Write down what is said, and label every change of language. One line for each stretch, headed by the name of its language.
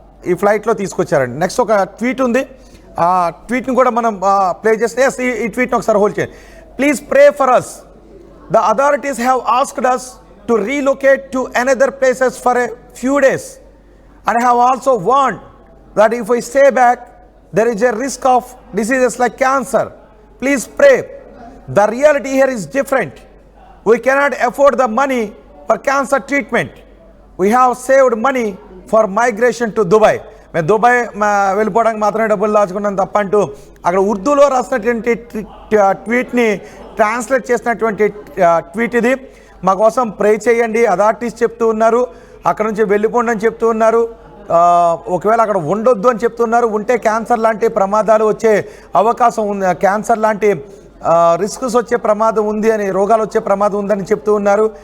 Telugu: ఈ ఫ్లైట్లో తీసుకొచ్చారండి. నెక్స్ట్ ఒక ట్వీట్ ఉంది, ఆ ట్వీట్ని కూడా మనం ప్లే చేస్తే ఈ ట్వీట్ని ఒకసారి హోల్డ్ చేయండి.
English: Please pray for us. The authorities have asked us to relocate to another places for a few days and have also warned that if we stay back, there is a risk of diseases like cancer. Please pray. The reality here is different. We cannot afford the money for cancer treatment. We have saved money for migration to Dubai.
Telugu: మేము Dubai వెళ్ళిపోవడానికి మాత్రమే డబ్బులు దాచుకున్నాం తప్ప అంటూ అక్కడ ఉర్దూలో రాసినటువంటి ట్వీట్ని translate చేసినటువంటి ట్వీట్ ఇది. మా కోసం ప్రే చేయండి అథారిటీస్ చెప్తూ ఉన్నారు, అక్కడ నుంచి వెళ్ళిపోండి అని చెప్తూ ఉన్నారు, ఒకవేళ అక్కడ ఉండొద్దు అని చెప్తున్నారు, ఉంటే క్యాన్సర్ లాంటి ప్రమాదాలు వచ్చే అవకాశం ఉంది, క్యాన్సర్ లాంటి రిస్క్స్ వచ్చే ప్రమాదం ఉంది అని, రోగాలు వచ్చే ప్రమాదం ఉందని చెప్తూ ఉన్నారు.